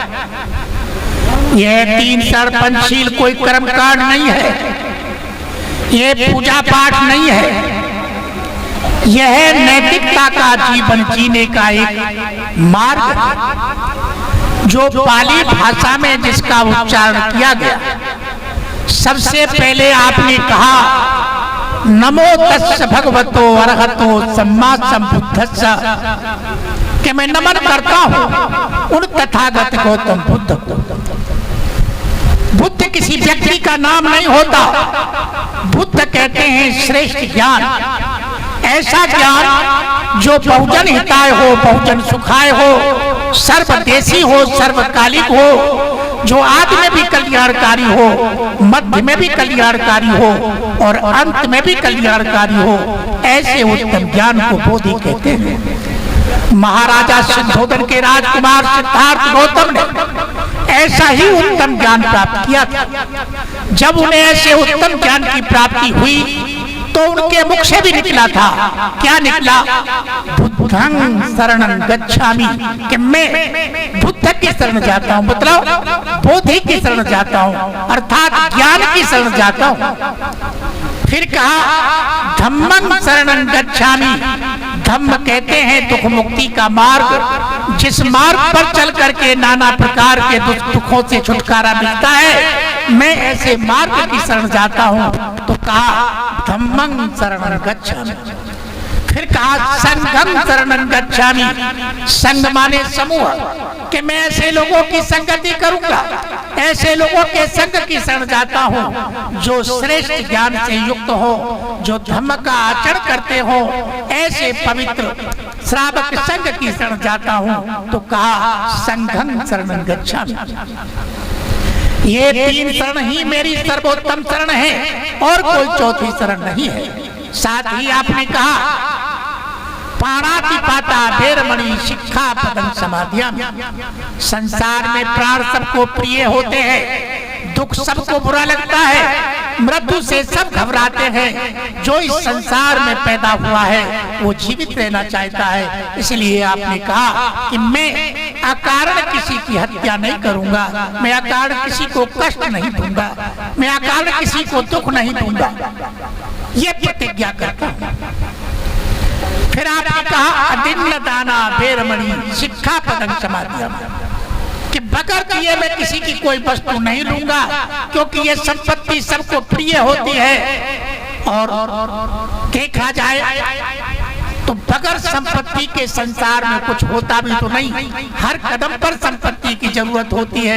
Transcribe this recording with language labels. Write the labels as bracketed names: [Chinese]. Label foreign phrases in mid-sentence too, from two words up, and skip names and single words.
[Hindi] यह 3 शरण पंचशील कोई कर्मकांड नहीं है, ये पूजा पाठ नहीं है, यह नैतिकता का जीवन जीने का एक मार्ग है, जो पाली भाषा में जिसका उच्चारण किया गया। सबसे पहले आपने कहा [Pali] नमो तस्स भगवतो अरहतो सम्मा सम्बुद्धस्स, [Hindi] कि मैं नमन करता हूं उन तथागत गौतम बुद्ध को। बुद्ध किसी व्यक्ति का नाम नहीं होता। बुद्ध कहते हैं श्रेष्ठ ज्ञान, ऐसा ज्ञान जो [Sanskrit] बहुजन हिताय [Hindi] हो, [Sanskrit] बहुजन सुखाय [Hindi] हो, सर्वदेशी हो, सर्वकालिक हो, जो आदि में भी कल्याणकारी हो, मध्य में भी कल्याणकारी हो और अंत में भी कल्याणकारी हो, ऐसे उत्तम ज्ञान को बोधि कहते हैं। महाराजा सिद्धोदन के राजकुमार सिद्धार्थ गौतम ने ऐसा ही उत्तम ज्ञान प्राप्त किया था। जब उन्हें ऐसे उत्तम ज्ञान की प्राप्ति हुई तो उनके मुख से भी निकला था, क्या निकला? [Pali] बुद्धं शरणं गच्छामि, [Hindi] कि मैं बुद्ध की शरण जाता हूँ, मतलब बोधि की शरण जाता हूँ, अर्थात ज्ञान की शरण जाता हूँ। फिर कहा [Pali] धम्मं शरणं गच्छामि, [Hindi] धम्म कहते हैं दुख मुक्ति का मार्ग, जिस मार्ग पर चल करके नाना प्रकार के दुखों से छुटकारा मिलता है, मैं ऐसे मार्ग की शरण जाता हूँ। तो कहा [Pali] धम्मं शरणं गच्छामि। फिर कहा संघं शरणं गच्छामि, [Hindi] संघ माने समूह, कि मैं ऐसे लोगों की संगति करूंगा, ऐसे लोगों के संग की शरण जाता हूँ जो श्रेष्ठ ज्ञान से युक्त हो, जो धम्म का आचरण करते हो, ऐसे पवित्र श्रावक संघ की शरण जाता हूँ। तो कहा [Pali] संघं शरणं गच्छामि। [Hindi] ये 3 शरण ही मेरी सर्वोत्तम शरण है और कोई चौथी शरण नहीं है। साथ ही आपने कहा [Pali] पाणातिपाता वेरमणि शिक्षापदं समाधियामि, [Hindi] संसार में प्राण सबको प्रिय होते हैं, दुख सबको बुरा लगता है, मृत्यु से सब घबराते हैं। जो इस संसार में पैदा हुआ है वो जीवित रहना चाहता है, इसलिए आपने कहा कि मैं अकारण किसी की हत्या नहीं करूंगा, मैं अकारण किसी को कष्ट नहीं दूंगा, मैं अकारण किसी को दुख नहीं दूंगा, ये प्रतिज्ञा करता हूं। फिर आपने कहा [Pali] अदिन्न दाना वेरमणि शिक्षापदं समाधियामि, [Hindi] कि बगैर किए मैं किसी की कोई वस्तु नहीं लूंगा, क्योंकि ये संपत्ति सबको प्रिय होती है। और देखा जाए तो बगैर संपत्ति के संसार में कुछ होता भी तो नहीं, हर कदम पर संपत्ति की जरूरत होती है।